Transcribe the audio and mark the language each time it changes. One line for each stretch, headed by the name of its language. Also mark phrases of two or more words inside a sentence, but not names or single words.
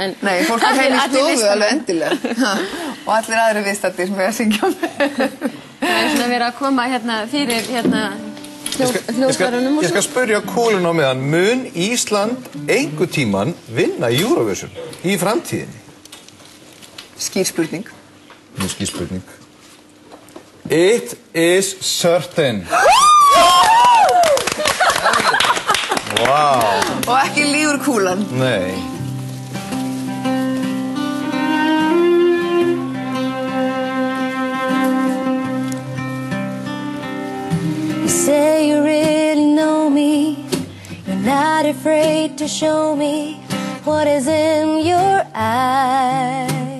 Icelandic: Nei, fólk er heim í stofu alveg endilega. Og allir aðri viðstaddir sem við að syngja með. Það er svona verið að koma hérna fyrir hljóðfærunum og Ég skal spyrja kúlun á meðan, mun Ísland einhver tíman vinna Eurovision í framtíðinni? Skýr spurning. Skýr spurning.
English: It is certain. Wow.
Icelandic: Og ekki lígur kúlan. Nei.
English: You say you really know me. You're not afraid to show me what is in your eyes.